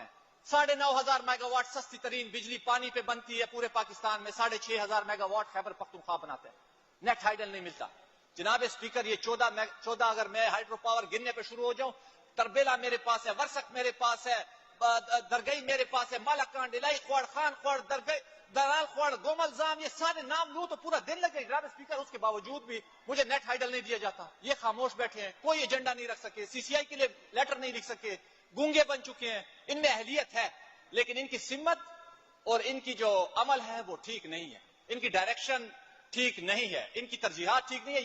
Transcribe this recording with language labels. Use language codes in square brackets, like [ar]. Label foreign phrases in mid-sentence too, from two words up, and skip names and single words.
[ur] 9,500 میگا واٹ سستی ترین بجلی پانی پہ بنتی ہے پورے پاکستان میں, 6,500 میگا واٹ خیبر پختونخوا بناتے ہیں. [en] net hydel [ur] نہیں ملتا. جناب اسپیکر یہ 14 اگر میں [en] hydro power [ur] گننے پہ شروع ہو جاؤں, تربیلا میرے پاس ہے, ورسک میرے پاس ہے, درگئی میرے پاس ہے, مالاکانڈ, الائی خوڑ, خان خوڑ, درال خوڑ, گومل زام, یہ سارے نام لوں تو پورا دن لگے. جناب اسپیکر اس کے باوجود بھی مجھے [en] net hydel [ur] نہیں دیا جاتا. یہ خاموش بیٹھے ہیں, کوئی ایجنڈا نہیں رکھ سکے, سی سی آئی کے لیے لیٹر نہیں لکھ سکے, گونگے بن چکے ہیں. ان میں اہلیت ہے لیکن ان کی سمت اور ان کی جو عمل ہے وہ ٹھیک نہیں ہے, ان کی ڈائریکشن ٹھیک نہیں ہے, ان کی ترجیحات ٹھیک نہیں ہے.